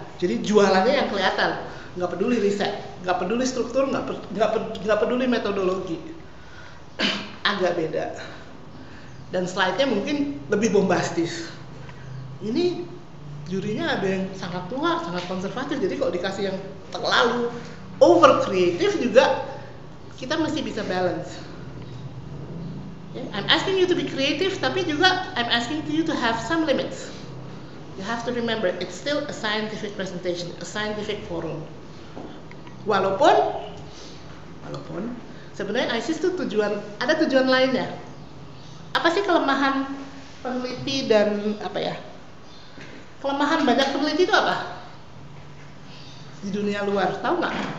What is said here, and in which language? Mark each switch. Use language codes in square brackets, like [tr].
[id] Jadi jualannya yang kelihatan. Nggak peduli riset, nggak peduli struktur, nggak peduli metodologi. Agak beda. Dan slide-nya mungkin lebih bombastis. Ini jurinya ada yang sangat tua, sangat konservatif. Jadi kalau dikasih yang terlalu over kreatif juga kita mesti bisa balance. [en] Okay? I'm asking you to be creative, [id] tapi juga [en] I'm asking you to have some limits. You have to remember, it's still a scientific presentation, a scientific forum. [id] Walaupun sebenarnya ISIS itu ada tujuan lainnya. Apa sih kelemahan peneliti dan kelemahan banyak peneliti itu apa? Di dunia luar, tahu nggak?